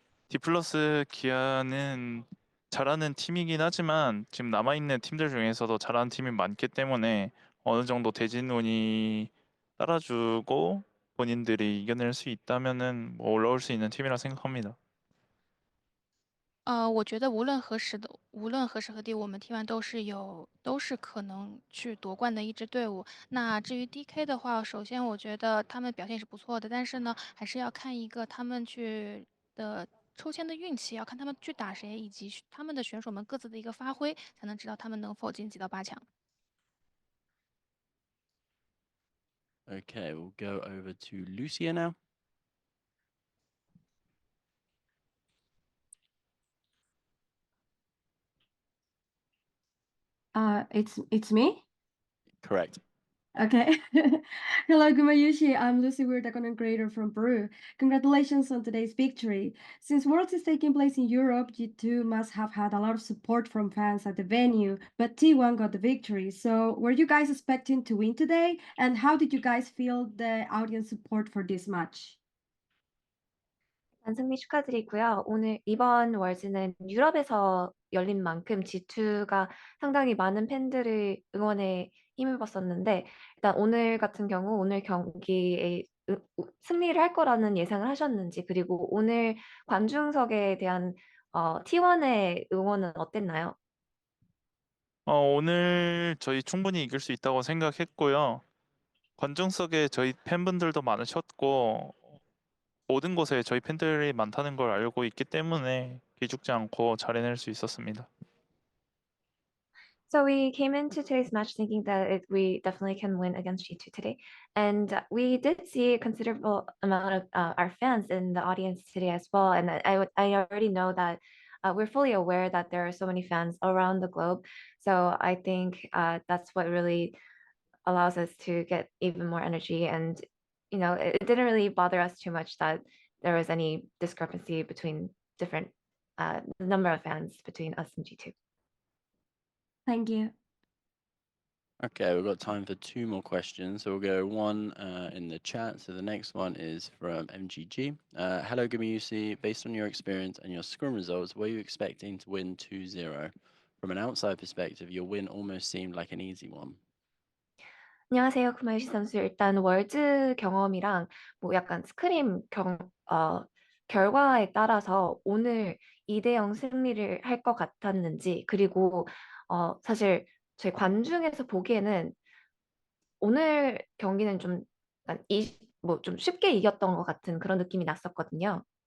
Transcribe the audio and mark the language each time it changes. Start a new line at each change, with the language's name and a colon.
Korean: 디플러스 기아는 잘하는 팀이긴 하지만 지금 남아있는 팀들 중에서도 잘하는 팀이 많기 때문에 어느 정도 대진운이 따라주고 본인들이 이겨낼 수 있다면은 뭐 올라올 수 있는 팀이라 생각합니다.
Chinese: 我觉得无论何时何地，我们 T1 都是可能去夺冠的一支队伍。那至于 DK 的话，首先我觉得他们表现是不错的，但是呢，还是要看一个他们的抽签的运气，要看他们去打谁，以及他们的选手们各自的一个发挥，才能知道他们能否晋级到8强。
English: Okay, we'll go over to Lucia now. It's me? Correct. Okay. Hello, Gumayusi. I'm Lucy. We're the content creator from Peru. Congratulations on today's victory. Since Worlds is taking place in Europe, G2 must have had a lot of support from fans at the venue, but T1 got the victory. So, were you guys expecting to win today? And how did you guys feel the audience support for this match?
Korean: 승리 축하드리고요. 오늘 이번 월즈는 유럽에서 열린 만큼 G2가 상당히 많은 팬들의 응원에 힘입었었는데 일단 오늘 같은 경우 오늘 경기에 승리를 할 거라는 예상을 하셨는지 그리고 오늘 관중석에 대한 T1의 응원은 어땠나요? 오늘 저희 충분히 이길 수 있다고 생각했고요. 관중석에 저희 팬분들도 많으셨고 모든 곳에 저희 팬들이 많다는 걸 알고 있기 때문에 기죽지 않고 잘 해낼 수 있었습니다.
English: So we came into today's match thinking that we definitely can win against G2 today. And we did see a considerable amount of our fans in the audience today as well. And I already know that we're fully aware that there are so many fans around the globe. So I think that's what really allows us to get even more energy. And, it didn't really bother us too much that there was any discrepancy between different the number of fans between us and G2. Thank you. Okay, we've got time for 2 more questions. So we'll go one in the chat. So the next one is from MGG. Hello, Gumayusi. Based on your experience and your Scrum results, were you expecting to win 2-0? From an outside perspective, your win almost seemed like an easy one.
Korean: 안녕하세요, 구마유시 선수. 일단 월즈 경험이랑 뭐 약간 스크림 결과에 따라서 오늘 2대0 승리를 할 것 같았는지, 그리고 사실 저희 관중에서 보기에는 오늘 경기는 좀 약간 좀 쉽게 이겼던 것 같은 그런 느낌이 났었거든요.